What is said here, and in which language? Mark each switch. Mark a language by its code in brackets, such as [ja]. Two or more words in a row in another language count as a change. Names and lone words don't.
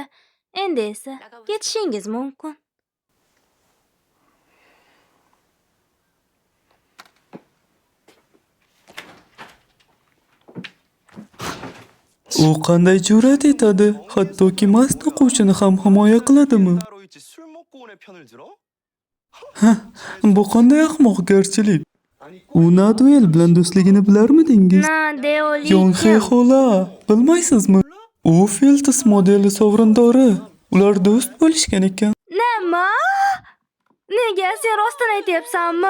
[uz] Endi esa ketishingiz mumkin. U qanday jur'at etadi? Hattoki mast o'quvchini ham himoya qiladimi? [ko] 따로 있지 술 먹고 온의 편을 들어? [uz] Bu qanday ahmoqgarchilik? U Naduel bilan do'stligini bilarmidingiz? Na, Deoli. Yonghe xola, bilmaysizmi? U Filtis modeli sovrindori. Ular do'st bo'lishgan ekan. Nima? Nega sen rostdan aytyapsanmi?